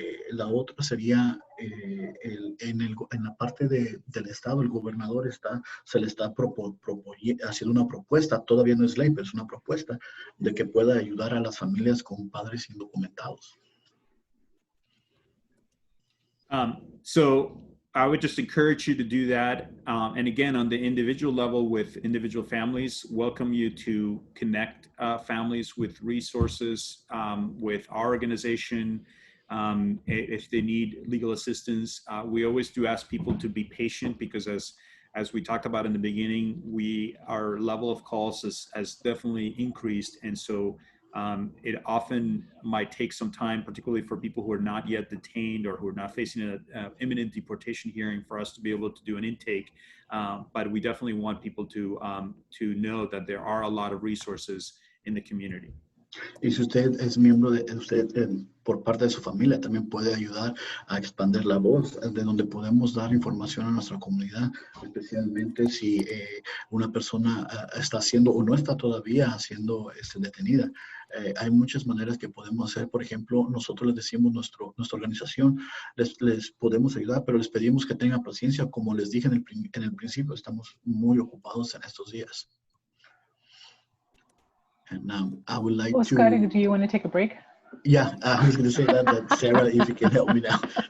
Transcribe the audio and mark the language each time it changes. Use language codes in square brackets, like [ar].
[es] La otra sería en la parte del Estado, el gobernador se le está haciendo una propuesta, todavía no es ley, pero es una propuesta de que pueda ayudar a las familias con padres indocumentados. [en] So I would just encourage you to do that. And again, on the individual level with individual families, welcome you to connect families with resources, with our organization. If they need legal assistance, we always do ask people to be patient because as we talked about in the beginning, our level of calls has definitely increased. And so it often might take some time, particularly for people who are not yet detained or who are not facing an imminent deportation hearing, for us to be able to do an intake. But we definitely want people to know that there are a lot of resources in the community. [es] Y si usted es miembro por parte de su familia, también puede ayudar a expandir la voz, de donde podemos dar información a nuestra comunidad, especialmente si una persona está haciendo o no está todavía siendo detenida. Hay muchas maneras que podemos hacer. Por ejemplo, nosotros les decimos, nuestra organización, les podemos ayudar, pero les pedimos que tengan paciencia. Como les dije en el principio, estamos muy ocupados en estos días. [en] And I would like Oscar, to... do you want to take a break? Yeah, I was going to say that Sarah, if you can help me now.